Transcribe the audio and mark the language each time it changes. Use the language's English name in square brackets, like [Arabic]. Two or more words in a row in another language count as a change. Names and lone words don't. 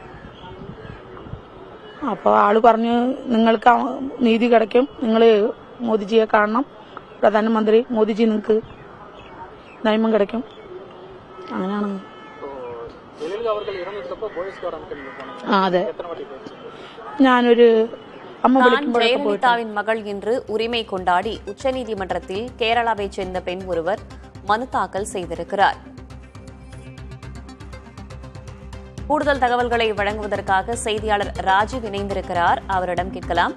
[Malayalam] അപ്പോൾ ആള് പറഞ്ഞു, നിങ്ങൾക്ക് നീതി കിടക്കും, നിങ്ങൾ മോദിജിയെ കാണണം, പ്രധാനമന്ത്രി മോദിജി നിങ്ങൾക്ക് നിയമം കിടക്കും. അങ്ങനെയാണ്. അതെ, ഞാനൊരു [Tamil] ஜெயலலிதாவின் மகள் என்று உரிமை கொண்டாடி உச்சநீதிமன்றத்தில் கேரளாவைச் சேர்ந்த பெண் ஒருவர் மனு தாக்கல் செய்திருக்கிறார். கூடுதல் தகவல்களை வழங்குவதற்காக செய்தியாளர் ராஜீவ் இணைந்திருக்கிறார். அவரிடம் கேட்கலாம்.